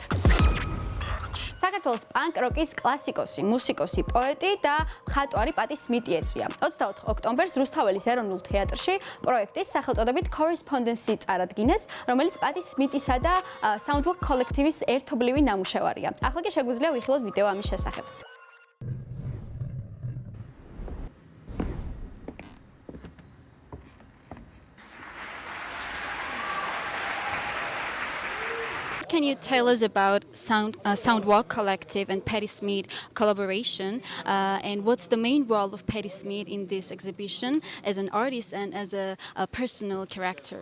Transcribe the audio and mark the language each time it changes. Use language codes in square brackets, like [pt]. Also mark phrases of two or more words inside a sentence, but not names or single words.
[ka] საქართველოს პანკ როკის კლასიკოსი, მუსიკოსი, პოეტი და მხატვარი პატი სმიტი ეწვია. 24 ოქტომბერს რუსთაველის ეროვნულ თეატრში პროექტის სახელწოდებით Correspondence წარადგინეს, რომელიც პატი სმიტისა და Soundwalk კოლექტივის ერთობლივი ნამუშევარია. ახლა კი შეგვიძლია ვიხილოთ ვიდეო ამის შესახებ. [en] Can you tell us about Soundwalk Collective and Patti Smith collaboration, and what's the main role of Patti Smith in this exhibition as an artist and as a personal character?